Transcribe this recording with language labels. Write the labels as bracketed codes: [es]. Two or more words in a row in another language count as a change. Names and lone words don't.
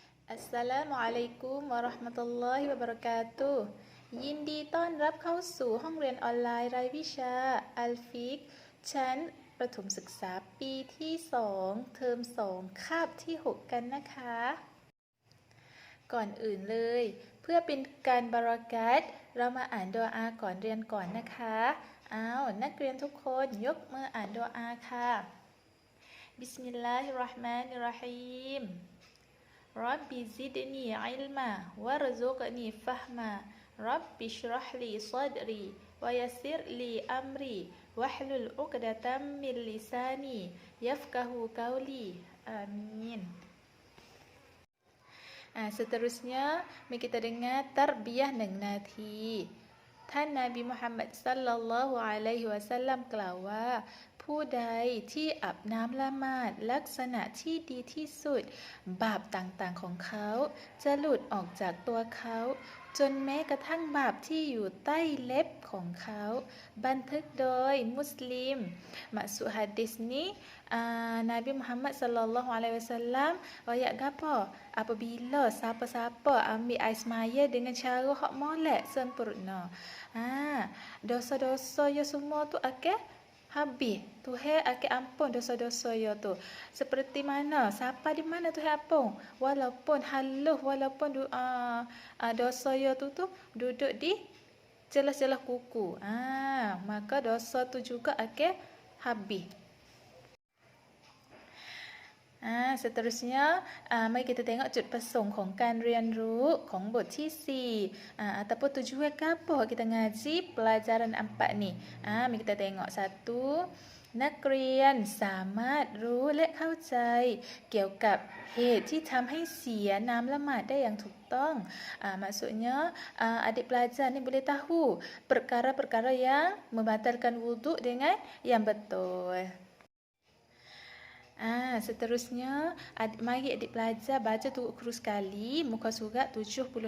[ar] السلام عليكم ورحمة الله وبركاته [th] ยินดีต้อนรับเข้าสู่ห้องเรียนออนไลน์รายวิชาอัลฟิกชั้นประถมศึก ษาปีที่2เทอม2คาบที่6กันนะคะก่อนอื่นเลยเพื่อเป็นการบารอ กัตเรามาอ่านดุอาก่อนเรียนก่อนนะคะนักเรียนทุกคนยกมืออ่านดุอาค่ะ [ar] بسم الله الرحمن الرحيم رب زدني علما وارزقني فهما رب اشرح لي صدري ويسر لي أمري واحلل عقدة من لساني يفقهوا قولي آمين. [ms] Seterusnya mari kita dengar tarbiyah 1 [th] นาที ท่านนบีมุฮัมมัด [ar] صلى الله عليه وسلم [th] กล่าวว่า ผู้ใดที่อาบน้ำละหมาดลักษณะที่ดีที่สุดบาปต่างๆ ของเขาจะหลุดออกจากตัวเขาจนแม้กระทั่งบาปที่อยู่ใต้เล็บของเขาบันทึกโดยมุสลิม [ms] maksud hadis ni Nabi Muhammad [ar] صلى الله عليه وسلم [ms] royak gapo apabila siapa-siapa ambil air semaya dengan cara hak molek sempurna dosa-dosa ya semua tu akan habis. Tuhan akan ampun dosa-dosa ya tu. Seperti mana? Siapa di mana Tuhan ampun? Walaupun halus, walaupun dosa ya tu duduk di celah-celah kuku. Maka dosa tu juga akan habis. Seterusnya mari kita tengok [th] จุดประสงค์ของการเรียนรู้ของบทที่4 [ms] ataupun tujuan apa kita ngaji pelajaran 4 ni. Mari kita tengok 1 [th] นักเรียนสามารถรู้และเข้าใจเกี่ยวกับเหตุที่ทำให้เสียน้ำละหมาดได้อย่างถูกต้อง [ms] maksudnya adik pelajar ni boleh tahu perkara-perkara yang membatalkan wuduk dengan yang betul. Seterusnya mari adik pelajar baca turut keru sekali muka surat 78.